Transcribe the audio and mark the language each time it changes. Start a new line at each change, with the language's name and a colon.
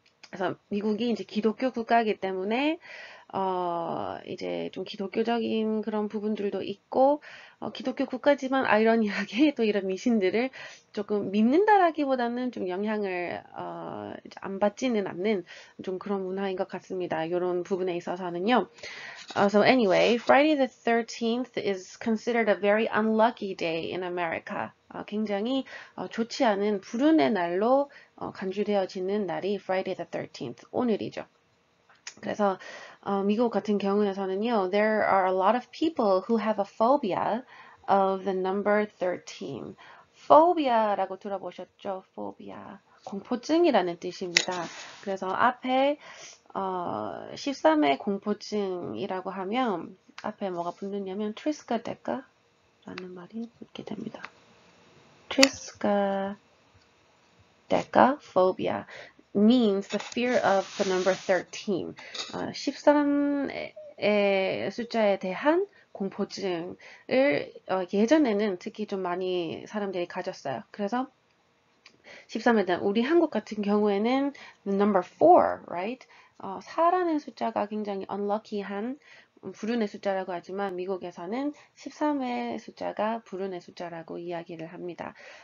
Korean: 그래서 미국이 이제 기독교 국가이기 때문에 이제 좀 기독교적인 그런 부분들도 있고, 기독교 국가지만 아이러니하게 또 이런 미신들을 조금 믿는다라기보다는 좀 영향을, 이제 안 받지는 않는 좀 그런 문화인 것 같습니다. 이런 부분에 있어서는요.
English: So anyway, Friday the 13th is considered a very unlucky day in America.
Korean: 굉장히 좋지 않은 불운의 날로 간주되어지는 날이 Friday the 13th, 오늘이죠. 그래서 미국 같은 경우에서는요,
English: there are a lot of people who have a phobia of the number 13.
Korean: phobia라고 들어보셨죠?
English: phobia.
Korean: 공포증이라는 뜻입니다. 그래서 앞에 13의 공포증이라고 하면 앞에 뭐가 붙느냐면 트리스카 데카 라는 말이 붙게 됩니다.
English: 트리스카 데카 phobia means the fear of the number 13.
Korean: 13의 숫자에 대한 공포증을 예전에는 특히 좀 많이 사람들이 가졌어요. 그래서 13에 대한 우리 한국 같은 경우에는
English: the number 4, right?
Korean: 4라는 숫자가 굉장히 unlucky한 불운의 숫자라고 하지만 미국에서는 13의 숫자가 불운의 숫자라고 이야기를 합니다.